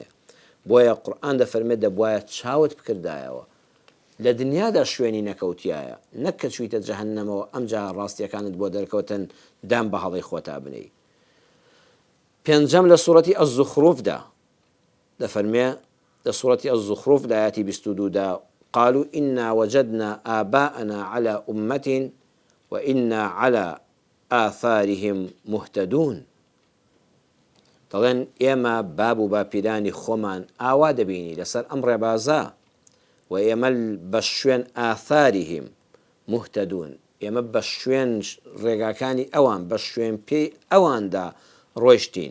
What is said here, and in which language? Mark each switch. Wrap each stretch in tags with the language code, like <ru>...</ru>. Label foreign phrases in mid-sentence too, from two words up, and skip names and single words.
<ckb>بۆیە قورئان دەفەرمێت دەبوایە چاوت بکردایەوە لە دنیادا شوێنی نەکەوتیایە، نەک کە چوویتە جەهەنەمەوە ئەمجا ڕاستیەکانت بۆ دەرکەوتن دام بە هەڵی خۆتا بنەی. پێنجەم لە سوورەتی ئەز-زوخروفدا دەفەرمێ، لە سوورەتی ئەز-زوخروف لە ئایەتی 22دا</ckb> <ar>قالوا إنا وجدنا آباءنا على أمة وإنا على آثارهم مهتدون.</ar> <ckb>دەڵێن ئێمە باب و باپیرانی خۆمان ئاوا دەبینی لەسەر ئەم ڕێبازە و ئێمە بە شوێن</ckb> <ar>ئاثاریهم مهتدون،</ar> <ckb>ئێمە بە شوێن ڕێگاکانی ئەوان بە شوێن پێی ئەواندا ڕۆیشتین.</ckb>